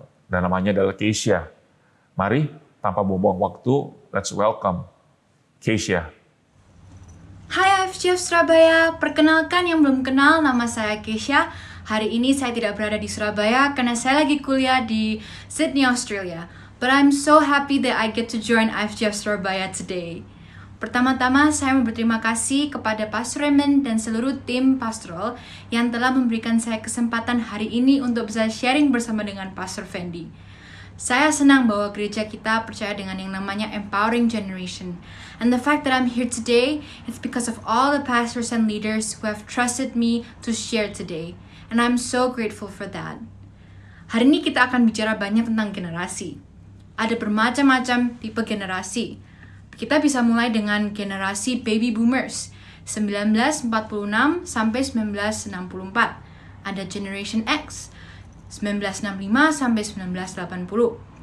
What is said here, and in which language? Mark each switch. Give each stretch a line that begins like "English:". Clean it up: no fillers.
Indonesian: Dan namanya adalah Keisha. Mari, tanpa buang-buang waktu,
English: let's welcome Keisha.
Indonesian: Hi IFGF Surabaya, perkenalkan yang belum kenal, nama saya Keisha. Hari ini saya tidak berada di Surabaya karena saya lagi kuliah di Sydney, Australia.
English: But I'm so happy that I get to join IFGF Surabaya today.
Indonesian: Pertama-tama, saya mau berterima kasih kepada Pastor Raymond dan seluruh tim pastoral yang telah memberikan saya kesempatan hari ini untuk bisa sharing bersama dengan Pastor Fendi. Saya senang bahwa gereja kita percaya dengan yang namanya empowering generation.
English: And the fact that I'm here today, it's because of all the pastors and leaders who have trusted me to share today. And I'm so grateful for that.
Indonesian: Hari ini kita akan bicara banyak tentang generasi. Ada bermacam-macam tipe generasi. Kita bisa mulai dengan generasi baby boomers, 1946 sampai 1964. Ada Generation X, 1965 sampai 1980.